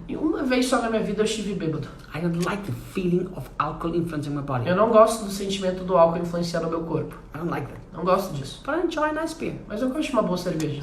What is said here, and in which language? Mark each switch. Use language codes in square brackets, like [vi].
[pt] E uma vez só na minha vida eu estive bêbado. [en] I don't like the feeling of alcohol influencing my body. [pt] Eu não gosto do sentimento do álcool influenciando o meu corpo. [en] I don't like that. [pt] Não gosto disso. [en] But I enjoy a nice beer. [pt] Mas eu gosto de uma boa cerveja.